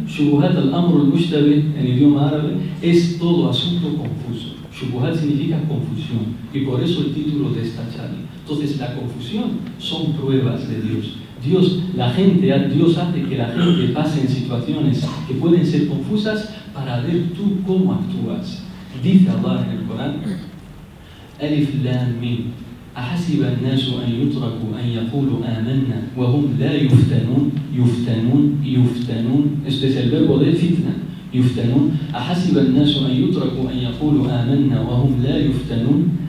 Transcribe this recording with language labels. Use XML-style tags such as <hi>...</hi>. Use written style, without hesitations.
<ar>Shubuhat al-amr al-mushtabih</ar> <es>en idioma árabe es todo asunto confuso. Shubuhat significa confusión y por eso el título de esta charla. Entonces la confusión son pruebas de Dios. Dios hace que la gente pase en situaciones que pueden ser confusas para ver tú cómo actúas. Dice Allah en el Corán,</es> <ar>Alif Lam Mim, أحسب الناس أن يتركوا أن يقولوا آمنا وهم لا يفتنون.</ar> <es>Este es el verbo de fitna, يفتنون.</es> <ar>أحسب الناس أن يتركوا أن يقولوا آمنا وهم لا يفتنون.</ar>